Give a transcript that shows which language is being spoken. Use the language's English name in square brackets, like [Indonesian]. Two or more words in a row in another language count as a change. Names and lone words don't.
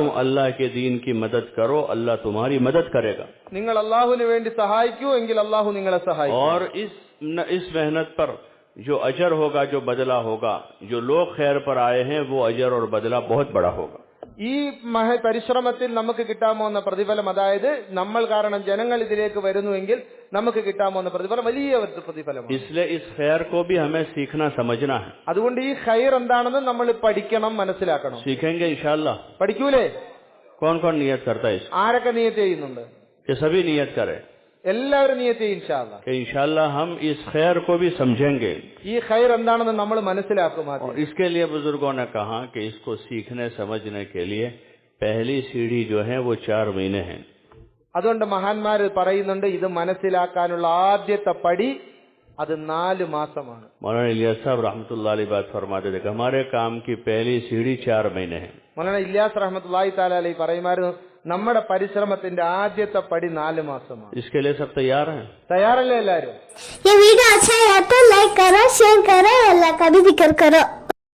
[Hindi] तुम अल्लाह के दीन की मदद करो, अल्लाह तुम्हारी मदद करेगा. [Malayalam] നിങ്ങൾ അള്ളാഹുവിന് വേണ്ടി സഹായിക്കൂ എങ്കിൽ അള്ളാഹു നിങ്ങളെ സഹായിക്കും. [Hindi] और इस मेहनत पर जो अजर होगा, जो बदला होगा, जो लोग खैर पर आए हैं वो अजर और बदला बहुत बड़ा होगा. [Malayalam] ഈ പരിശ്രമത്തിൽ നമുക്ക് കിട്ടാമോന്ന പ്രതിഫലം, അതായത് നമ്മൾ കാരണം ജനങ്ങൾ ഇതിലേക്ക് വരുന്നുവെങ്കിൽ നമുക്ക് കിട്ടാമോന്ന പ്രതിഫലം വലിയ പ്രതിഫലമാണ്. [Hindi] इसलिए इस खैर को भी हमें सीखना समझना है. [Malayalam] അതുകൊണ്ട് ഈ ഖൈർ എന്താണെന്ന് നമ്മൾ പഠിക്കണം, മനസ്സിലാക്കണം. [Hindi] सीखेंगे [Arabic] إن شاء الله. [Malayalam] പഠിക്കൂലേ? [Hindi] कौन कौन नियत करता है इसको? [Malayalam] ആരൊക്കെ നിയത്ത് ചെയ്യുന്നുണ്ട്? [Hindi] कि सभी नियत करें [Malayalam] എല്ലാവരും നിയത്ത് ചെയ്യും [Arabic] إن شاء الله. [Hindi] कि [Arabic] إن شاء الله [Hindi] हम इस खैर को भी समझेंगे. [Malayalam] ഈ ഖൈർ എന്താണെന്ന് നമ്മൾ മനസ്സിലാക്കും. [Hindi] और इसके लिए बुजुर्गों ने कहा कि इसको सीखने समझने के लिए पहली सीढ़ी जो है वो 4 महीने है. [Malayalam] അതുകൊണ്ട് മഹാന്മാർ പറയുന്നുണ്ട്, ഇത് മനസ്സിലാക്കാനുള്ള ആദ്യത്തെ പടി അത് 4 മാസമാണ്. [Hindi] मौलाना इलियास साहब [Arabic] رحمة الله عليه [Hindi] बात फरमाते थे कि हमारे काम की पहली सीढ़ी 4 महीने है. [Malayalam] മൗലാന ഇല്യാസ് [Arabic] رحمة الله تعالى عليه [Malayalam] പറയുമായിരുന്നു, നമ്മുടെ പരിശ്രമത്തിന്റെ ആദ്യത്തെ പടി 4 മാസമാണ്. [Hindi] इसके लिए सब तैयार हैं? [Malayalam] തയ്യാറല്ലേ എല്ലാവരും? [Hindi] ये वीडियो अच्छा है तो लाइक करो, शेयर करो, अल्लाह का भी जिक्र करो.